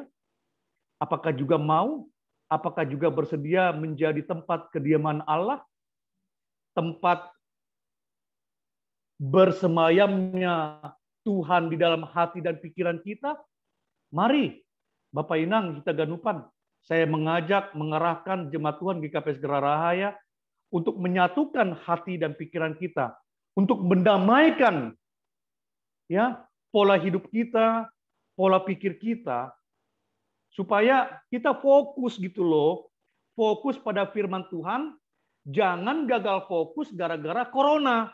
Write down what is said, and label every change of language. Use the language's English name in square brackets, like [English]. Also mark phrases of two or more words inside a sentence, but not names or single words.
[Indonesian] Apakah juga mau? Apakah juga bersedia menjadi tempat kediaman Allah? Tempat bersemayamnya Tuhan di dalam hati dan pikiran kita? Mari, Bapak Inang, kita ganupan. Saya mengajak, mengerahkan jemaat Tuhan GKPS Geraha Raya untuk menyatukan hati dan pikiran kita, untuk mendamaikan ya pola hidup kita, pola pikir kita, supaya kita fokus gitu loh, fokus pada firman Tuhan, jangan gagal fokus gara-gara corona.